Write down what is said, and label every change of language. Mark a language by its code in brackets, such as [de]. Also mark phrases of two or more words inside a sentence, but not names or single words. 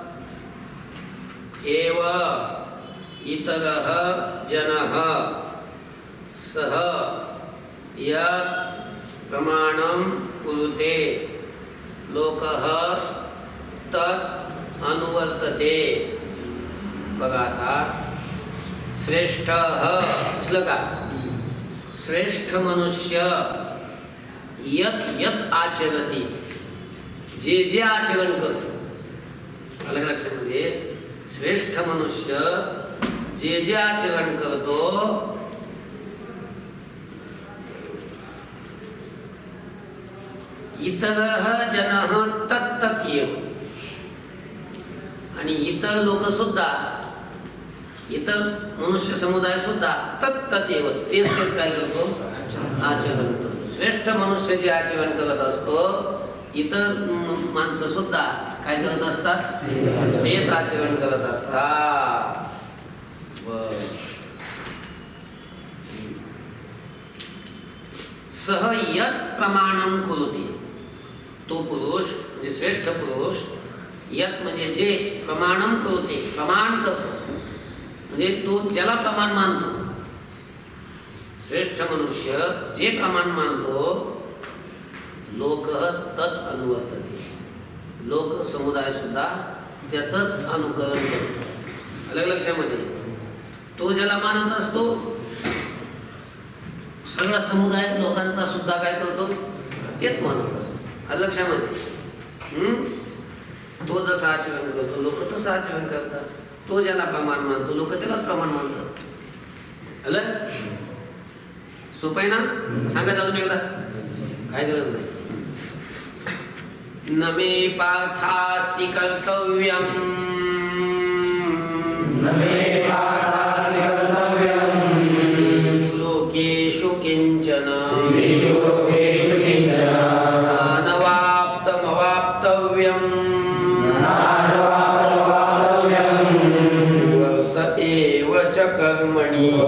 [sa] एव इतरः जनः सः यत् प्रमाणं कुरुते लोकः तत् अनुवर्तते. [mr] बघा आता श्रेष्ठः असलं का? श्रेष्ठ मनुष्य [sa] यत यत आचरती [mr] जे जे आचरण करतो. अलग लक्षामध्ये श्रेष्ठ मनुष्य जे जे आचरण करतो [sa] इतरः जनः तत्तत् एव [mr] आणि इतर लोक सुद्धा इतर मनुष्य समुदाय सुद्धा [sa] तत्तत् एव [mr] तेच तेच काय करतो आचरण करतो. श्रेष्ठ मनुष्य जे आचरण करत असतो इतर माणसं सुद्धा काय करत असतात तेच आचरण करत असतात. [sa] सह यत् प्रमाणं कुरुते [mr] तो पुरुष म्हणजे श्रेष्ठ पुरुष यत् म्हणजे जे [sa] प्रमाणं कुरुते [mr] प्रमाण करतो म्हणजे तो ज्याला प्रमाण मानतो. श्रेष्ठ मनुष्य जे प्रमाण मानतो लोक [sa] तत् अनुवर्तते [mr] लोक समुदाय सुद्धा त्याचंच अनुकरण करतो. अलग लक्षामध्ये तो ज्याला मानत असतो सगळा समुदाय लोकांचा सुद्धा काय करतो तेच मानत असतो. अलग लक्षामध्ये तो जसं आचरण करतो लोक तसं आचरण करतात. तो ज्याला प्रमाण मानतो लोक त्यालाच प्रमाण मानतात. अलग सोपं आहे ना? सांगायचं अजून एकदा काय गरज नाही. [sa] न मे पार्थास्ति कर्तव्यं लोकेषु किंचन नानवाप्तमवाप्तव्यं वर्त एव च कर्मणि.